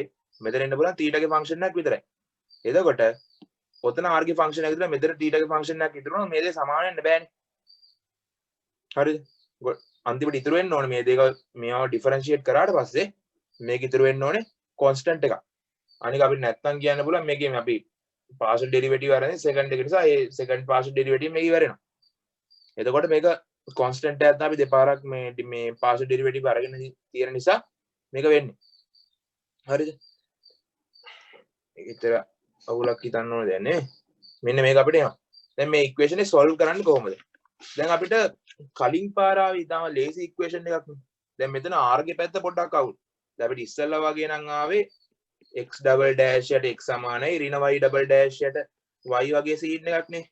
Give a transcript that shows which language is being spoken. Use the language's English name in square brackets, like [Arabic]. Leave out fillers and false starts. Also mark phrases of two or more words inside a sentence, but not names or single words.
[Sinhala] මෙතන එන්න පුළුවන් theta ගේ function එකක් විතරයි. එතකොට ඔතන r ගේ function එක විතර මෙතන theta ගේ function එකක් විතර මේ දෙක සමාන වෙන්න බෑනේ. හරිද? අන්තිමට ඉතුරු වෙන්න ඕනේ මේ දෙක මේව ඩිෆරන්ෂিয়েට් කරාට පස්සේ මේක ඉතුරු වෙන්න ඕනේ constant එකක්. අනික අපිට නැත්තම් කියන්න පුළුවන් මේකේ අපි [English] partial derivative [Sinhala] අරගෙන second එක නිසා ඒ [English] second partial derivative [Sinhala] මේක ඉවරෙනවා. එතකොට මේක constant එකක් අපි දෙපාරක් මේ [English] partial derivative [Sinhala] අරගෙන තියෙන නිසා මේක වෙන්නේ. හරිද? මේක ඉතර අවුලක් හිතන්න ඕනේ දැන් නේ. මෙන්න මේක අපිට එනවා. දැන් මේ equation එක solve කරන්න කොහොමද? දැන් අපිට කලින් පාර ආවේ ඊටම [English] lazy equation [Sinhala] එකක් නේ. දැන් මෙතන r ගේ පැත්ත පොඩ්ඩක් අවුල්. දැන් අපිට ඉස්සෙල්ලා වගේ නම් ආවේ [English] x double dash [Sinhala] යට x සමානයි ඍණ [English] y double dash [Sinhala] යට y වගේ සීන් එකක් නේ.